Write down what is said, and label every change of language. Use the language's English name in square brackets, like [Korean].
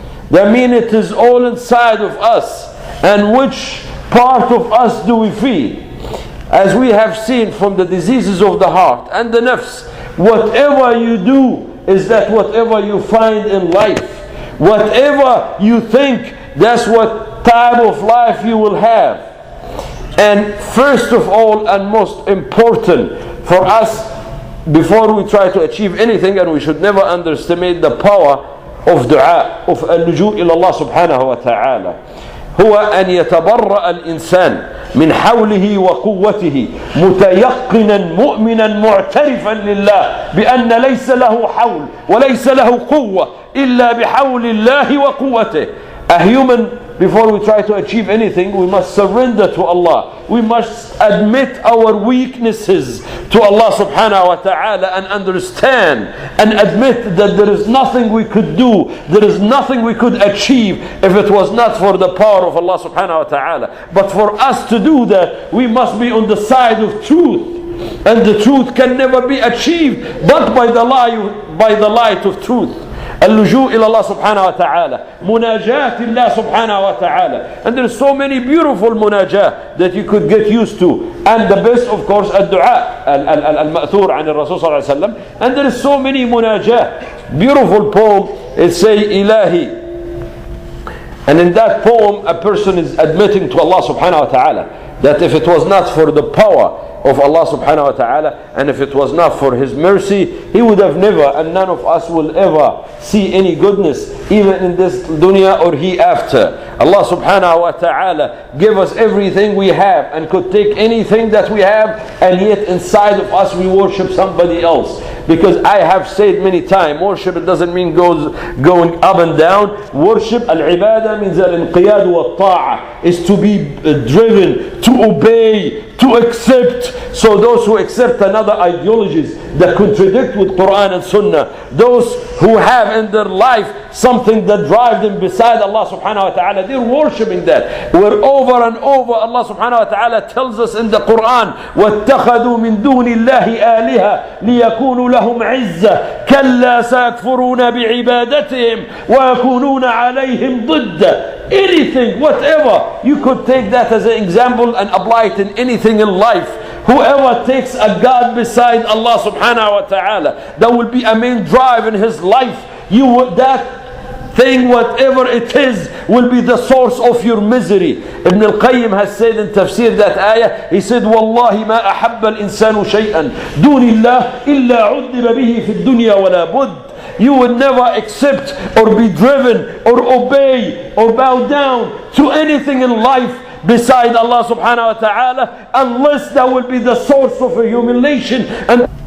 [English] That means it is all inside of us. And which part of us do we feed? As we have seen from the diseases of the heart and the nafs, whatever you do is that whatever you find in life. Whatever you think, that's what type of life you will have. And first of all and most important for us, before we try to achieve anything, and we should never underestimate the power of dua, of [Arabic] اللجوء إلى الله سبحانه وتعالى, هو أن يتبرأ الإنسان من حوله وقوته متيقنا مؤمنا معترفا لله بأن ليس له حول وليس له قوة إلا بحول الله وقوته. [English] A human, before we try to achieve anything, we must surrender to Allah. We must admit our weaknesses to Allah subhanahu wa ta'ala and understand and admit that there is nothing we could do, there is nothing we could achieve if it was not for the power of Allah subhanahu wa ta'ala. But for us to do that, we must be on the side of truth. And the truth can never be achieved but by the light of truth. [Arabic] اللجوء إلى الله سبحانه وتعالى, مناجاة الله سبحانه وتعالى. [English] And there are so many beautiful munajah that you could get used to. And the best, of course, [Arabic] الدعاء المأثور عن الرسول صلى الله عليه وسلم. [English] And there are so many munajah. Beautiful poem. It say إلهي. And in that poem, a person is admitting to Allah subhanahu wa ta'ala that if it was not for the power of Allah subhanahu wa ta'ala, and if it was not for His mercy, He would have never, and none of us will ever see any goodness, even in this dunya or hereafter. Allah subhanahu wa ta'ala gave us everything we have and could take anything that we have, and yet inside of us we worship somebody else. Because I have said many times, worship, it doesn't mean going up and down. Worship, al-ibadah, means al-inqiyad wa ta'a, is to be driven, to obey, to accept. So those who accept another ideologies that contradict with Quran and Sunnah, those who have in their life something that drives them beside Allah subhanahu wa ta'ala, they're worshipping that. Where over and over Allah subhanahu wa ta'ala tells us in the Quran, [Arabic] وَاتَّخَذُوا مِن دُونِ اللَّهِ آلِهَةً لِيَكُونُوا لَهُمْ عِزَّةً كَلَّا سَيَكْفُرُونَ بِعِبَادَتِهِمْ وَيَكُونُونَ عَلَيْهِمْ ضِدًّا. [English] Anything, whatever, you could take that as an example and apply it in anything in life. Whoever takes a God beside Allah subhanahu wa ta'ala, that will be a main drive in his life. That thing, whatever it is, will be the source of your misery. Ibn al-Qayyim has said in tafsir that ayah, he said, [Arabic] وَاللَّهِ مَا أَحَبَّ الْإِنسَانُ شَيْئًا دُونِ اللَّهِ إِلَّا عُذِّبَ بِهِ فِي الدُّنْيَا وَلَا بُدْ. [English] You would never accept or be driven or obey or bow down to anything in life beside Allah subhanahu wa ta'ala unless that will be the source of a humiliation. And